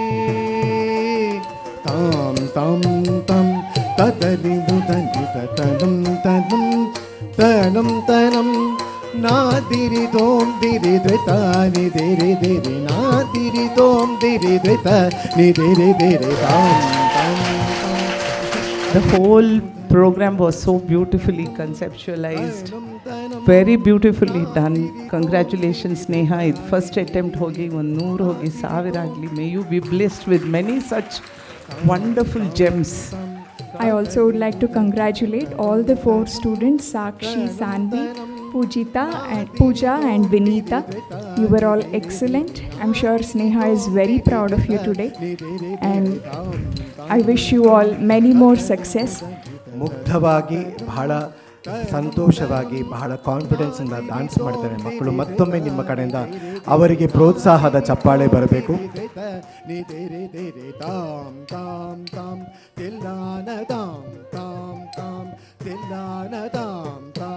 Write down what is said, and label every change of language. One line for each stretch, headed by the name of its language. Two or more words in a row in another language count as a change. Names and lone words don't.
English: तां तां तं ततदिमुदनि ततनं तनं तनं तनं नादिरि दों दिरि द्विता निदिरि दिरि नादिरि दों दिरि द्विता निदिरि दिरि तां तां. The whole program was so beautifully conceptualized, very beautifully done. Congratulations, Neha. First attempt
Hindi: hogi, 100 hogi, 1000 agli.
English: May you be blessed with many such wonderful gems. I also would like to congratulate all the 4 students, Sakshi, Sanvi, Pujita, and Pooja and Vinita. You were all excellent. I'm sure Sneha is very proud of you today. And I wish you all many more success.
Kannada: ಮುಗ್ಧವಾಗಿ ಬಹಳ ಸಂತೋಷವಾಗಿ ಬಹಳ ಕಾನ್ಫಿಡೆನ್ಸಿಂದ ಡ್ಯಾನ್ಸ್ ಮಾಡ್ತಾರೆ ಮಕ್ಕಳು. ಮತ್ತೊಮ್ಮೆ ನಿಮ್ಮ ಕಡೆಯಿಂದ ಅವರಿಗೆ ಪ್ರೋತ್ಸಾಹದ ಚಪ್ಪಾಳೆ ಬರಬೇಕು. ತಾಂ ತಾಂ ತಾಂ ತಿಲ್ಲಾನ ತಾಂ ತಾಂ ತಾಂ ತಿಲ್ಲಾನ ತಾಂ